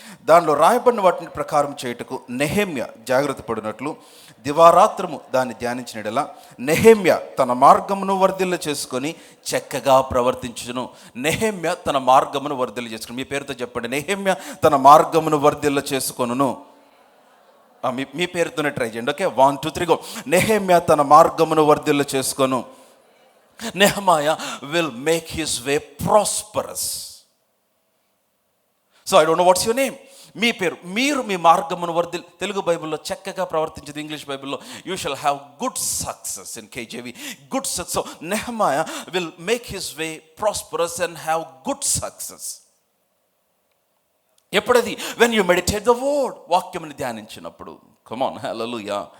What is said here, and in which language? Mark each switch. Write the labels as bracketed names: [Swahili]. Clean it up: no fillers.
[Telugu] దానిలో రాయబడిన వాటిని ప్రకారం చేయుటకు నెహెమ్యా జాగ్రత్త పడినట్లు దివారాత్రము దాన్ని ధ్యానించినడలా నెహెమ్యా తన మార్గమును వర్ధిల్ల చేసుకొని చక్కగా ప్రవర్తించును. నెహెమ్యా తన మార్గమును వర్ధిల్ల చేసుకుని, మీ పేరుతో చెప్పండి, నెహెమ్యా తన మార్గమును వర్ధిల్ల చేసుకొనును. మీ పేరుతోనే ట్రై చేయండి. Okay, 1 2 3 go. నెహెమ్యా తన మార్గమును వర్ధిల్ల చేసుకొను. [English] Nehemiah will make his way prosperous. So I don't know what's your name. [Telugu] మీ పేరు, మీరు మీ మార్గమును వర్ధిల్. తెలుగు బైబిల్లో చక్కగా ప్రవర్తించేది, ఇంగ్లీష్ బైబిల్లో [English] you shall have good success, [Telugu] in KJV good success. [English] So Nehemiah will make his way prosperous and have good success. ఎప్పుడది? When you meditate the word, [Telugu] వాక్యముని ధ్యానించినప్పుడు. [English] Come on, hallelujah.